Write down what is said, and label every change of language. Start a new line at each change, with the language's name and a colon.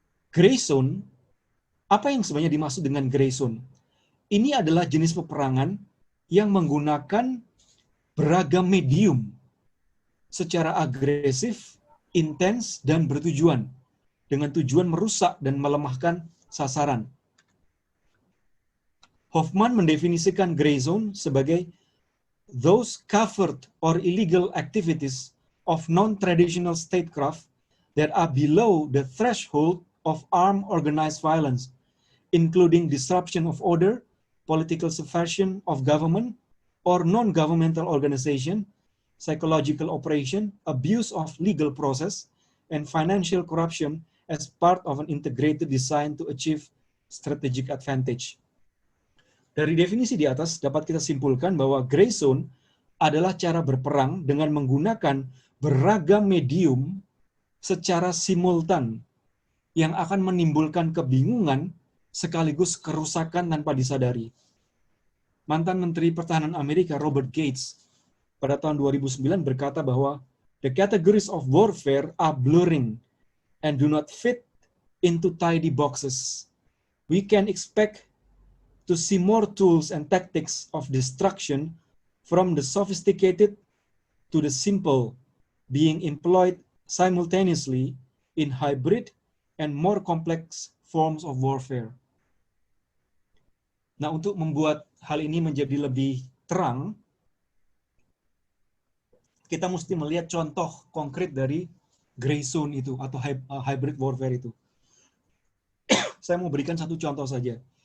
Indonesian: Gray zone, apa yang sebenarnya dimaksud dengan gray zone? Ini adalah jenis peperangan yang menggunakan beragam medium secara agresif, intens, dan bertujuan, dengan tujuan merusak dan melemahkan sasaran.
English: Hoffman
Indonesian: mendefinisikan gray zone sebagai
English: those covert or illegal activities of non-traditional statecraft that are below the threshold of armed organized violence, including disruption of order, political subversion of government or non-governmental organization, psychological operation, abuse of legal process, and financial corruption as part of an integrated design to achieve strategic advantage.
Indonesian: Dari definisi di atas dapat kita simpulkan bahwa gray zone adalah cara berperang dengan menggunakan beragam medium secara simultan yang akan menimbulkan kebingungan sekaligus kerusakan tanpa disadari. Mantan Menteri Pertahanan Amerika Robert Gates pada tahun 2009 berkata bahwa
English: the categories of warfare are blurring and do not fit into tidy boxes. We can expect to see more tools and tactics of destruction from the sophisticated to the simple being employed simultaneously in hybrid and more complex forms of warfare.
Indonesian: Nah, untuk membuat hal ini menjadi lebih terang, kita mesti melihat contoh konkret dari gray zone itu atau hybrid warfare itu. Saya mau berikan satu contoh saja.